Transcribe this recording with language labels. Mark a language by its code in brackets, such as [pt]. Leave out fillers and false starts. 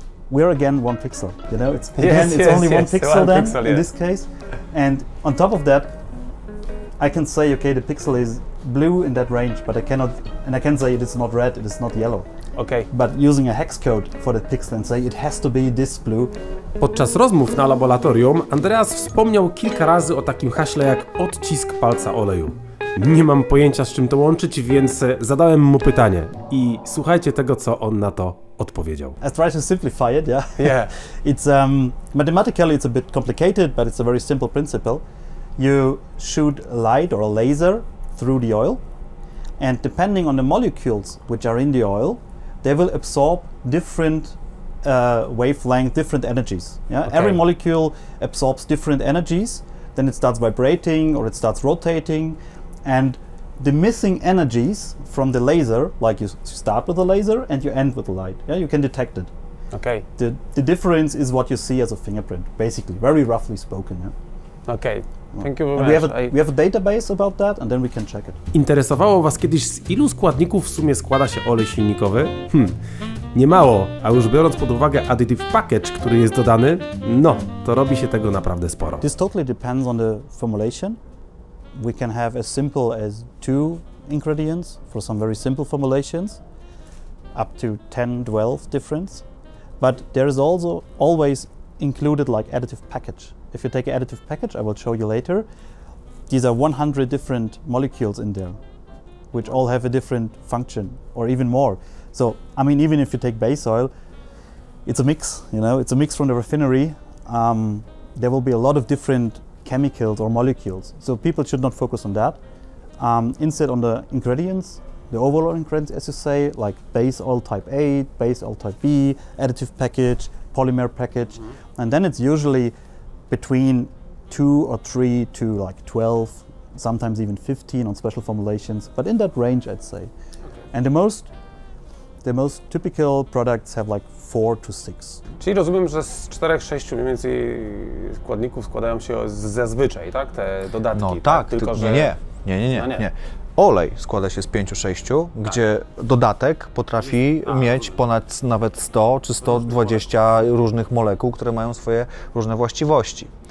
[en] We're again 1 pixel, you know, it's only 1 pixel then in this case. And on top of that, I can say, okay, the pixel is blue in that range, but I can say it is not red, it is not yellow. Okay. But using a hex code for the pixel and say it has to be this blue. [pl] Podczas rozmów na laboratorium Andreas wspomniał kilka razy o takim haśle jak odcisk palca oleju. Nie mam pojęcia, z czym to łączyć, więc zadałem mu pytanie i słuchajcie tego, co on na to odpowiedział. [en] I try to simplify it, yeah. Yeah. It's mathematically it's a bit complicated, but it's a very simple principle. You shoot a light or a laser through the oil, and depending on the molecules which are in the oil, they will absorb different wavelength, different energies. Yeah? Okay. Every molecule absorbs different energies. Then it starts vibrating or it starts rotating, and the missing energies from the laser, like you start with a laser and you end with a light. Yeah, you can detect it. Okay. The difference is what you see as a fingerprint, basically, very roughly spoken. Yeah? Okay. Thank you very much. We have a database about that, and then we can check it. [pl] Interesowało Was kiedyś, z ilu składników w sumie składa się olej silnikowy? Niemało, a już biorąc pod uwagę additive package, który jest dodany, no, to robi się tego naprawdę sporo. [en] This totally depends on the formulation. We can have as simple as 2 ingredients for some very simple formulations. up to 10, 12 difference. But there is also always included like additive package. If you take an additive package, I will show you later, these are 100 different molecules in there, which all have a different function or even more. So, I mean, even if you take base oil, it's a mix, you know, it's a mix from the refinery. There will be a lot of different chemicals or molecules. So people should not focus on that. Instead on the ingredients, the overall ingredients, as you say, like base oil type A, base oil type B, additive package, polymer package. And then it's usually between 2 or 3 to like 12, sometimes even 15 on special formulations, but in that range, I'd say. And the most typical products have like 4 to 6. [pl] Czyli rozumiem, że z 4-6 mniej więcej składników składają się zazwyczaj, tak? Te dodatki. No tak, tylko że... nie. Olej składa się z 5-6, gdzie dodatek potrafi mieć ponad nawet 100 czy 120 różnych molekuł, które mają swoje różne właściwości.